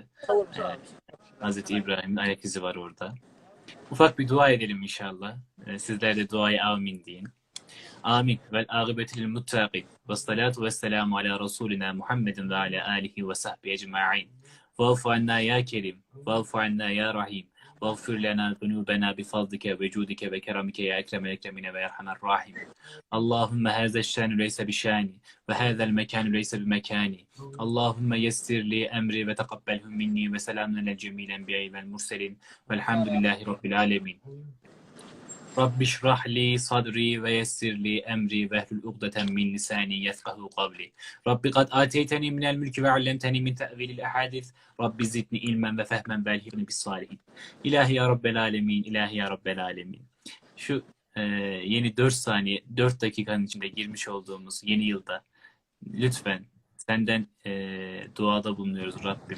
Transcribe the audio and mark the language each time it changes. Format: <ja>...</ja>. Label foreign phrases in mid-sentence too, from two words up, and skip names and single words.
<tr>Hazreti İbrahim'in ayak izi var orada. Ufak bir dua edelim inşallah. Sizler de duaya amin deyin.</tr> <ar>آمين والعاقبة للمتقين. والصلاة والسلام على رسولنا محمد وعلى آله وصحبه أجمعين. واعف عنا يا كريم واعف عنا يا رحيم. واغفر لنا ذنوبنا بفضلك وجودك وكرمك يا أكرم الأكرمين ويرحم الراحم. اللهم هذا الشان ليس بشاني وهذا المكان ليس بمكاني. اللهم يسر لي أمري وتقبله مني وسلام على جميع الأنبياء والمرسلين والحمد لله رب العالمين. رب اشرح لي صدري ويسر لي أمري واحلل عقدة من لساني يفقهوا قولي. رب قد آتيتني من الملك وعلمتني من تأويل الأحاديث. رب زدني علما وفهما وألهمني بالصالحين إلهي يا رب العالمين إلهي يا رب العالمين.</ar> <tr>Şu yeni 4 saniye, 4 dakikanın içinde girmiş olduğumuz yeni yılda lütfen senden duada bulunuyoruz Rabbim.</tr>